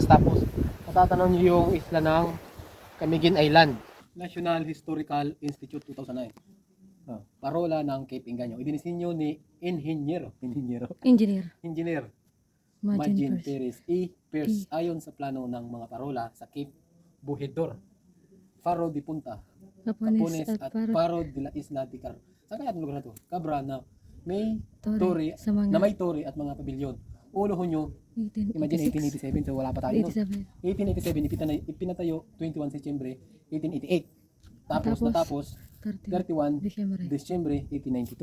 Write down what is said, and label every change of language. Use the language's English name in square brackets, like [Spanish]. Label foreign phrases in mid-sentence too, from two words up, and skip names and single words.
[Filipino] Tapos matatanaw nyo yung isla ng Camiguin Island. National Historical Institute 2009. Parola ng Cape Ingenio. Idinisinyo ni Engineer Majin Perez E. Pierce ayon sa plano ng mga parola sa Cape Bujidor, Faro de Punta, Capones at Faro de la Isla de Car. Saan kaya ang lugar na to? Cabra na may tore, na may tore at mga pabilyon. Ulohin nyo, imagine 1887, so wala pa tayo. 1887, ipinatayo 21 Setyembre 1888. Tapos natapos 31 Disyembre 1892.